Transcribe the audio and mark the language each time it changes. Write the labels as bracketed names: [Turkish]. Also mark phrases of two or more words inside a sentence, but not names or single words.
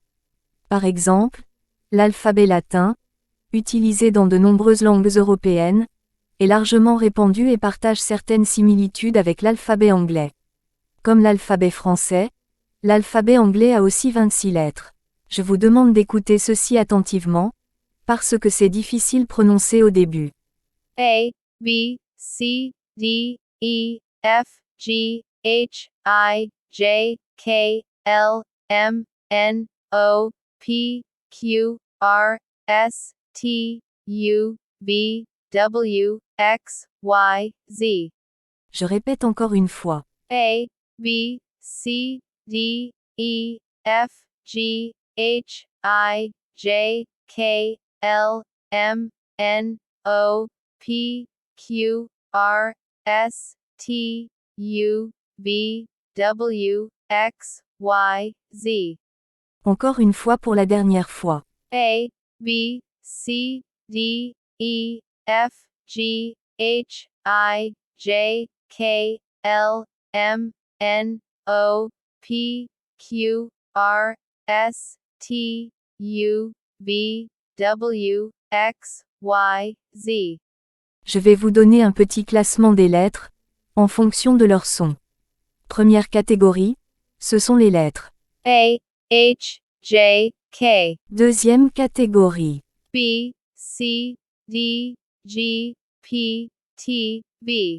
[French] Par exemple, l'alphabet latin, utilisé dans de nombreuses langues européennes, est largement répandu et partage certaines similitudes avec l'alphabet anglais. Comme l'alphabet français, l'alphabet anglais a aussi 26 lettres. Je vous demande d'écouter ceci attentivement, parce que c'est difficile prononcer au début. A, [English] B, C, D, E, F, G, H, I, J, K, L, M, N, O, P, Q, R, S, T, U, V, W, X, Y, Z. [French] Je répète encore une fois. A, [English] B, C, D, E, F, G, H, I, J, K, L, M, N, O, P, Q, R, S, T, U, V, W, X, Y, Z. [French] Encore une fois pour la dernière fois. A, [English] B, C, D, E, F, G, H, I, J, K, L, M, N, O, P, Q, R, S, T, U, V, W, X, Y, Z. [French] Je vais vous donner un petit classement des lettres, en fonction de leur son. Première catégorie, ce sont les lettres. [English] A, H, J, K. [French] Deuxième catégorie. [English] B, C, D, G, P, T, V.